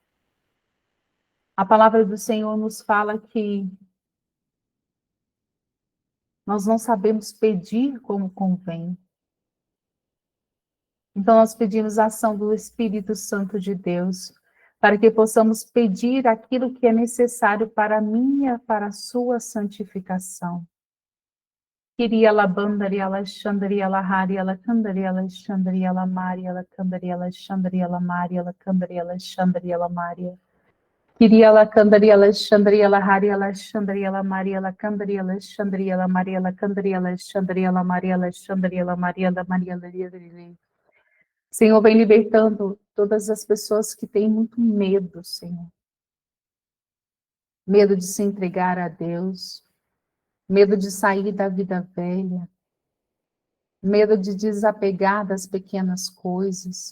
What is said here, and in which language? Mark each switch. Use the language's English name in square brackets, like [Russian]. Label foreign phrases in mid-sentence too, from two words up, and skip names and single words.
[Portuguese] A palavra do Senhor nos fala que nós não sabemos pedir como convém. Então nós pedimos a ação do Espírito Santo de Deus, para que possamos pedir aquilo que é necessário para a minha, para a sua santificação. Queria la bandaria la xandaria la haria la candaria la xandaria la maria la candaria la xandaria la maria la candaria la xandaria la maria. Queria la candaria la xandaria la haria la xandaria la maria la candaria la xandaria la maria la candaria la xandaria la maria la xandaria la maria la maria la. Senhor, vem libertando todas as pessoas que têm muito medo, Senhor. Medo de se entregar a Deus, medo de sair da vida velha, medo de desapegar das pequenas coisas.